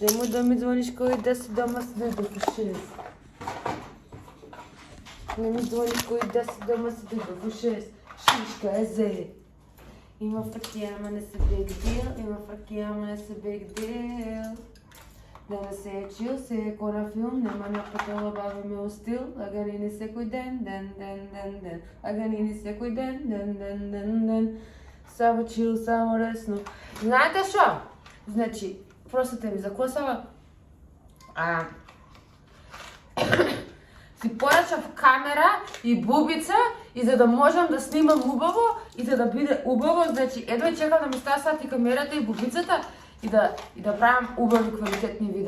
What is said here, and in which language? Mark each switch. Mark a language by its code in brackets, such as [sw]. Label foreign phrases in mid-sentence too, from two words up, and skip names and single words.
[mk] Немој да ми звониш кој 10 дома седи до 6. Не ми звониш кој 10 дома седи до 6. Шишка е зе. Има фракија, ама не се [en] big deal. [mk] Има фракија, ама не се [en] big deal. [mk] Денес се е чил, се е ко на филм, нема на патола бавиме у стил. Лаганини секој ден. Лаганини секој ден. Само чил, само ресно. Знаете што? Значи, простите ми за косава, си порачав камера и бубица и за да можам да снимам убаво и за да биде убаво, значи едва чекам да ми стасат и камерата и бубицата и да правам убави квалитетни видеа.